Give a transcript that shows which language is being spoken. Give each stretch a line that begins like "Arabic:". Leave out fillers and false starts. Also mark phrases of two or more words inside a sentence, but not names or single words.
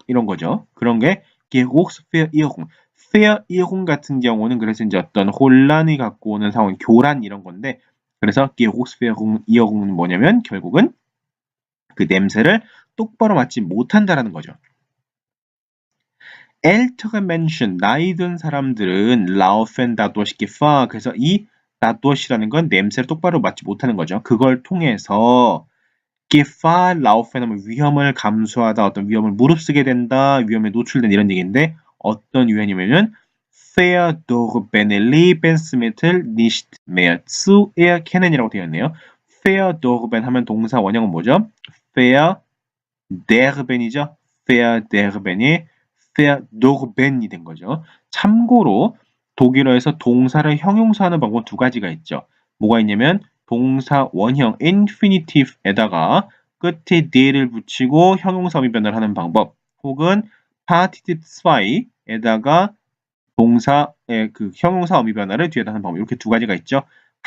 Korean: 이런 거죠. 그런 게 Geruchsverirrung. Verirrung 같은 경우는 그래서 이제 어떤 혼란이 갖고 오는 상황, 교란 이런 건데 그래서 Geruchsverirrung은 뭐냐면 결국은 그 냄새를 똑바로 맡지 못한다라는 거죠.
German: ältere Menschen,
Korean: 나이 든 사람들은
German: laufen dadurch Gefahr.
Korean: 그래서 이 dadurch이라는 건 냄새를 똑바로 맡지 못하는 거죠. 그걸 통해서
German: Gefahr laufen
Korean: 하면 위험을 감수하다, 어떤 위험을 무릅쓰게 된다, 위험에 노출된 이런 얘기인데 어떤 유형이냐면은
German: verdorbene Lebensmittel nicht mehr zu erkennen
Korean: 이라고 되어 있네요. verdorben 하면 동사 원형은 뭐죠? verderben이죠. verderben이 verdorben이 된 거죠. 참고로 독일어에서 동사를 형용사하는 방법 두 가지가 있죠. 뭐가 있냐면 동사 원형 infinitive에다가 끝에 d를 붙이고 형용사 어미 변화를 하는 방법 혹은 Partitiv 2에다가 동사의 그 형용사 어미 변화를 뒤에다 하는 방법 이렇게 두 가지가 있죠.